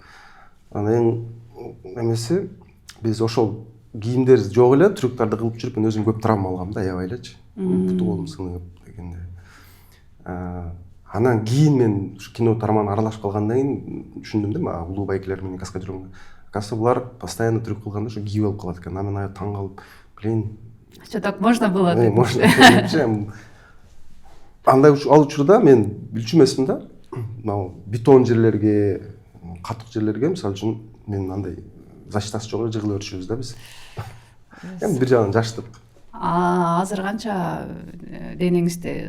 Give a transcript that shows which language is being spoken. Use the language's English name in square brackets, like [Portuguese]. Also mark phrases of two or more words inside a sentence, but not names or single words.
[Kyrgyz] Анан эң эмеси биз ошол кийимдер жок эле трюктарды кылып жүрүп мен өзүм көп травма алгам да, аябай элечи. Буту колум сынып дегенде. Анан кийин мен ушу кино тармагына аралашып калгандан кийин түшүндүм да, улуу байкелер менен каскадерлор. Оказывается, булар постоянно трюк кылганда ошо кийип алып калат экен. Мен аябай таң калып, [Russian] что так можно было деп. Можно. [Kyrgyz] Андай ал учурда мен билчү эмесмин да. могу бетон жерлерге, катык жерлерге мисалы үчүн мен андай защитасы жок эле жыгыла беришибиз да биз. Эми бир жагынан жаштык. Азыр канча денеңизде